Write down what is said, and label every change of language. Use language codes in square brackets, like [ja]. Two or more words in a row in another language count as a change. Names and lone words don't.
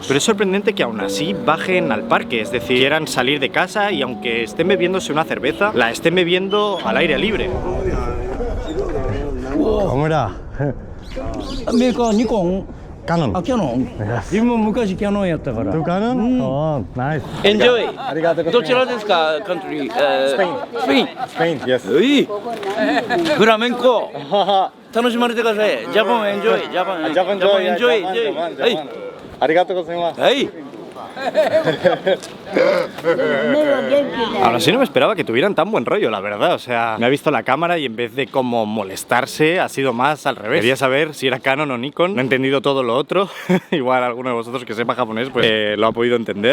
[es] Pero es sorprendente que aún así bajen al parque, es decir, quieran salir de casa y aunque estén bebiéndose una cerveza, la estén bebiendo al aire libre. Cámara. Nikon. Canon. Canon. [en] Yes. [ja] Canon やったから [en] Tu Canon? Oh, nice. Enjoy. [ja] ありがとうございます。どちらですか、country? Spain. [en] Spain, yes. [ja] フラメンコ。楽しまれてください。 [en] Japan enjoy. Japan enjoy. [ja] はい。ありがとうございます。はい。 [es] Aún así no me esperaba que tuvieran tan buen rollo, la verdad. O sea, me ha visto la cámara y en vez de como molestarse, ha sido más al revés. Quería saber si era Canon o Nikon. No he entendido todo lo otro. Igual alguno de vosotros que sepa japonés pues lo ha podido entender.